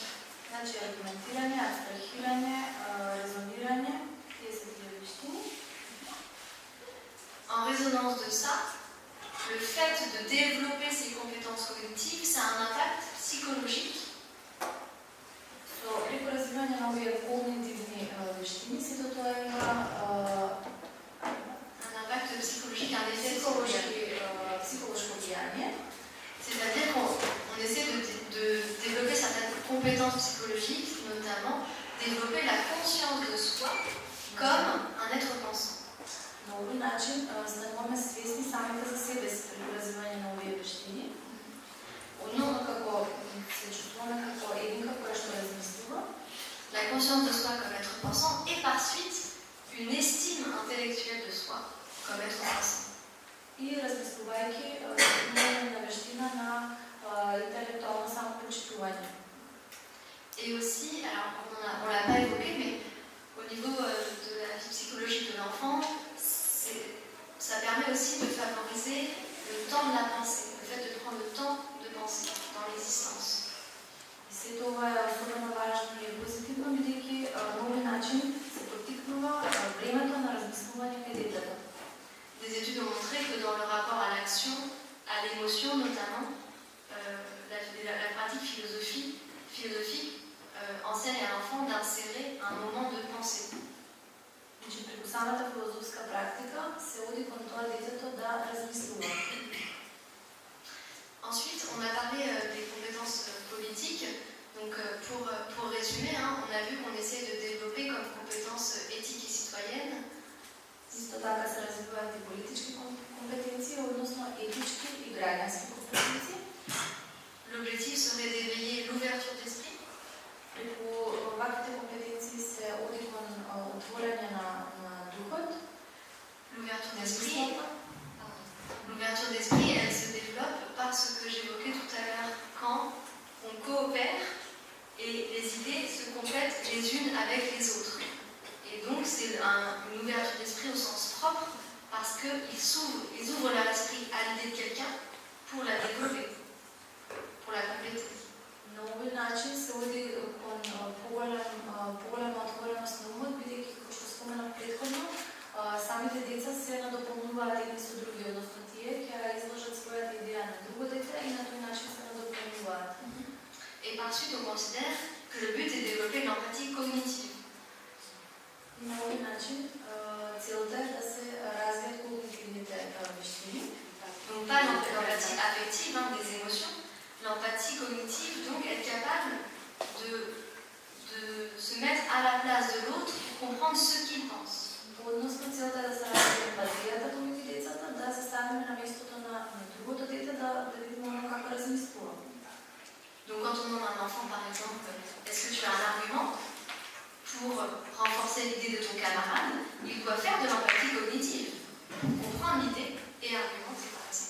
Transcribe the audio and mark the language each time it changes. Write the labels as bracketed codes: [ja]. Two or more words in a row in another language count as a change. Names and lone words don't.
[mk] Значи аргументирање, абстрахирање, резонирање, тие се тие вештини. [fr] En résonance de ça, le fait de développer ces compétences cognitives, ça a un impact psychologique. [mk] Со преку развивање на овие когнитивни вештини, сето тоа има [fr] Un impact psychologique, un effet psychologique. [mk] психолошко влијание. [fr] C'est-à-dire qu'on essaie de développer certaines compétences psychologiques, notamment développer la conscience de soi comme un être pensant. [mk] На овој начин стануваме свесни самите за себе си преку развивање на овие вештини. Односно како се чувствуваме како еден кој што размислува. [fr] La conscience de soi comme être pensant et par suite une estime intellectuelle de soi comme être pensant. [mk] И размислувајќи имаме на вештина на интелектуално самопочитување. [fr] Et aussi, alors on l'a pas évoqué, mais au niveau de la vie psychologique de l'enfant, ça permet aussi de favoriser le temps de la pensée, le fait de prendre le temps de penser dans l'existence. [mk] Се тоа е особено важно и позитивно, бидејќи на овој начин се поттикнува времето на размислување кај детето. [fr] Des études ont montré que dans le rapport à l'action, à l'émotion notamment, la pratique philosophique enseigne à l'enfant d'insérer un moment de pensée. [mk] Значи, преку самата филозофска практика се оди кон тоа детето да размислува. [fr] Ensuite, on a parlé des compétences politiques. Donc, pour résumer, on a vu qu'on essaie de développer comme compétences éthiques et citoyennes. [mk] Исто така се развиваат и политички компетенции, односно етички и граѓански компетенции. [fr] L'objectif serait d'éveiller l'ouverture d'esprit. [mk] Преку ваквите компетенции се оди кон отворање на духот. [fr] L'ouverture d'esprit, elle se développe par ce que j'évoquais tout à l'heure, quand on coopère et les idées se complètent les unes avec les autres. Et donc c'est une ouverture d'esprit au sens propre parce qu'ils ouvrent leur esprit à l'idée de quelqu'un pour la développer, pour la compléter. [mk] На овој начин се оди кон поголема отвореност на умот, бидејќи, како што споменав претходно, самите деца се надополнуваат едни со други, односно тие ќе изложат својата идеја на друго дете и на тој начин се надополнуваат. [fr] Et par suite, on considère que le but est de développer l'empathie cognitive. [mk] И на овој начин целта е да се развијат когнитивните вештини. [fr] Donc pas l'empathie affective, des émotions. L'empathie cognitive, donc, être capable de se mettre à la place de l'autre pour comprendre ce qu'il pense. [mk] Односно целта е да се развие емпатијата помеѓу децата, да се ставиме на местото на другото дете, да видиме оно како размислува. [fr] Donc quand on demande à un enfant, par exemple, est-ce que tu as un argument pour renforcer l'idée de ton camarade, il doit faire de l'empathie cognitive, comprendre l'idée et argumenter, par exemple.